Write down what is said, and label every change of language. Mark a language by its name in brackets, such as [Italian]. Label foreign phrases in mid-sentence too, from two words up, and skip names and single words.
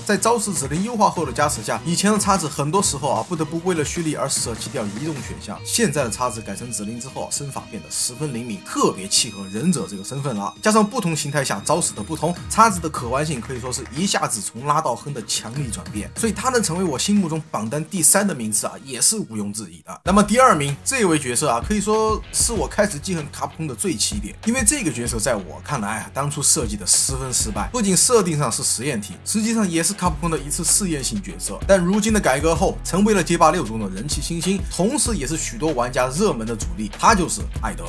[Chinese] 在招式指令優化後的加持下，以前的叉子很多時候啊不得不為了蓄力而捨棄掉移動選項，現在的叉子改成指令之後，身法變得十分靈敏，特別契合忍者這個身份了。加上不同形態下招式的不同，叉子的可玩性可以說是一下子從拉到亨的強力轉變，所以他能成為我心目中榜單第3的名次啊，也是毋庸置疑的。那麼第2名這位角色啊，可以說是我開始記恨卡普空的最起點，因為這個角色在我看來啊，當初設計的十分失敗，不僅設定上是實驗體，實際上也是卡普空的一次試驗性角色。但如今的改革後，成為了街霸6中的人氣新星，同時也是許多玩家熱門的主力，他就是艾德。